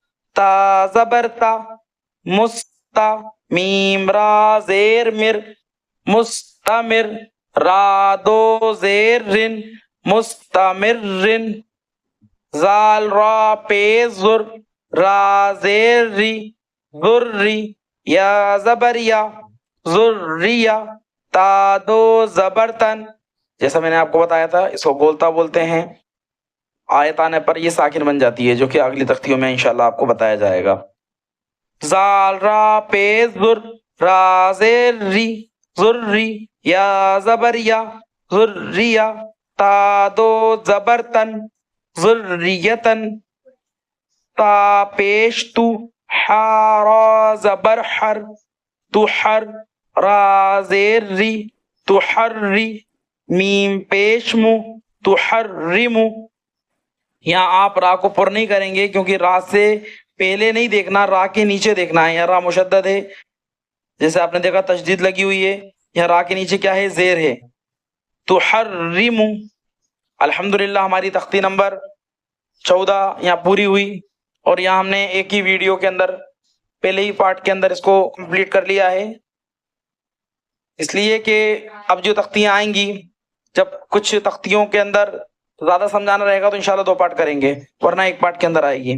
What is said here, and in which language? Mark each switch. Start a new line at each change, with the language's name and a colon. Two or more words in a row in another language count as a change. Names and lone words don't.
Urdu: تا زبر تا مستا میم را زیر مر مستمر، را دو زیر رن، مستمرن، زال را پیش زر، را زیر ری، ذری، یا زبر یا، ذریہ، تا دو زبر تن، جیسا میں نے آپ کو بتایا تھا اس کو گولتا بولتے ہیں، آیت آنے پر یہ ساکن بن جاتی ہے، جو کہ اگلی تختیوں میں انشاءاللہ آپ کو بتایا جائے گا۔ زال را پیش زر، را زیر ری، ذری، یا زبر یا، ذریہ، تا دو زبر تن، ذریتن، تا پیش تو، را زبر حر، تو حر، را زیر ری، تو حری، میم پیش مو، تو حرمو۔ یہاں آپ را کو پر نہیں کریں گے کیونکہ را سے پہلے نہیں دیکھنا، را کے نیچے دیکھنا ہے۔ یہاں را مشدد ہے، جیسے آپ نے دیکھا تشدید لگی ہوئی ہے، یہاں را کے نیچے کیا ہے؟ زیر ہے۔ تو حرمو۔ الحمدللہ ہماری تختی نمبر 14 یہاں پوری ہوئی، اور یہاں ہم نے ایک ہی ویڈیو کے اندر پہلے ہی پارٹ کے اندر اس کو کمپلیٹ کر لیا ہے، اس لیے کہ اب جو تختیاں آئیں گی، جب کچھ تختیوں کے اندر زیادہ سمجھانا رہے گا تو انشاءاللہ 2 پارٹ کریں گے، ورنہ 1 پارٹ کے اندر آئے گی۔